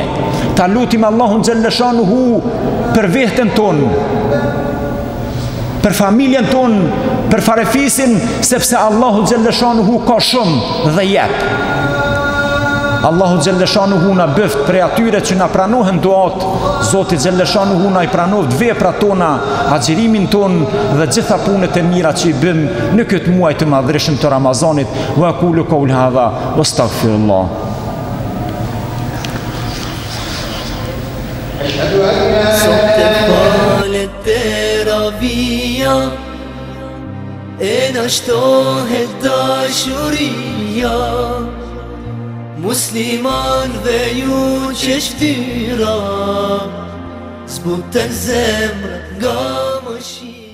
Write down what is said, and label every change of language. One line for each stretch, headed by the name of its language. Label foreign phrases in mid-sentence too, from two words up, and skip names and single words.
Albanian: Ta lutim Allahun Gjellëshanuhu për veten tonë, për familjen tonë, për farefisin, sepse Allahu Gjellëshanuhu ka shumë dhe jep. Allahu Gjellëshanuhu na bëft prej atyre që na pranohen duat. Zoti Gjellëshanuhu na i pranoft veprat tona, agjërimin ton dhe gjitha punët e mira që i bëm në këtë muaj të madhreshëm të Ramazanit.
Arabic: وأقول قولي هذا وأستغفر الله.
Albanian: Sot e falet teravia, e na shtohet dashuria, musliman dhe ju që shtyra, zbuten zemrë nga mëshira.